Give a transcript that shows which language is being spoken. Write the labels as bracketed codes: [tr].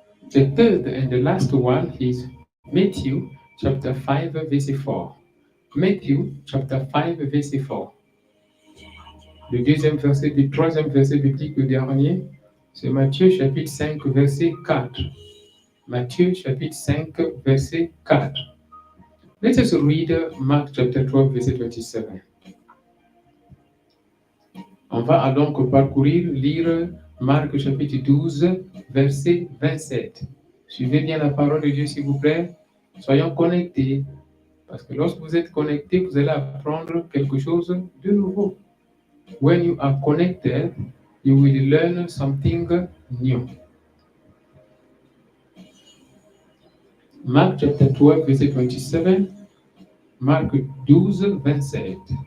[en] The third and the last one is Matthew chapter 5, verset 4. Matthew chapter 5, verset 4. [fr] Le deuxième verset, le troisième verset biblique, le dernier, c'est Matthieu chapitre 5, verset 4. Matthieu chapitre 5, verset 4. [en] Let us read Mark chapter 12, verset 27. [fr] On va donc parcourir, lire Marc chapitre 12, verset 27. Suivez bien la parole de Dieu, s'il vous plaît. Soyons connectés. Parce que lorsque vous êtes connectés, vous allez apprendre quelque chose de nouveau. [en] When you are connected, you will learn something new. Mark chapter 12, verset 27. Marc 12, 27.